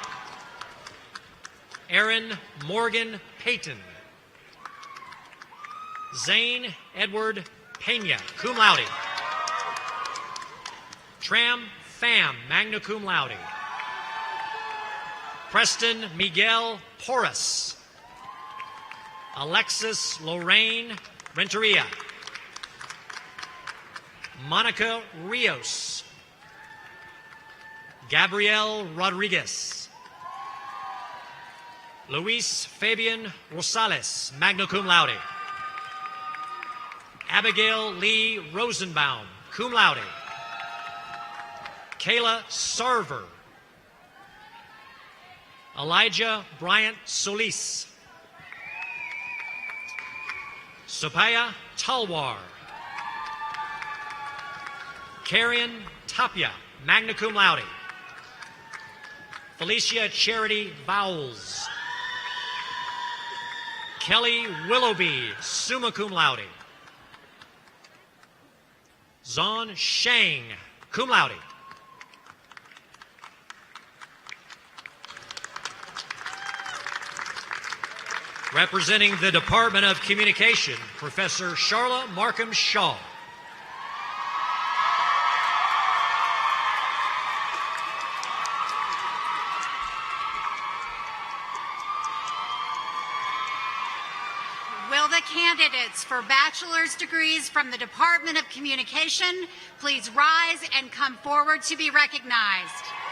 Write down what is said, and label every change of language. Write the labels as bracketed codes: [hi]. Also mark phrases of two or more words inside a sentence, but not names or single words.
[en] Aaron Morgan Payton. Zane Edward Pena, [la] cum laude. [en] Tram Pham, [la] magna cum laude. [en] Preston Miguel Porras. Alexis Lorraine Renteria. Monica Rios. Gabrielle Rodriguez. Luis Fabian Rosales, [la] magna cum laude. [en] Abigail Lee Rosenbaum, [la] cum laude. [en] Kayla Sarver. Elijah Bryant Solis. Sophia Talwar. Karian Tapia, [la] magna cum laude. [en] Felicia Charity Vowles. Kelly Willoughby, [la] summa cum laude. [en] Zon Shang, [la] cum laude. [en] Representing the Department of Communication, Professor Charla Markham Shaw. Will the candidates for bachelor's degrees from the Department of Communication please rise and come forward to be recognized?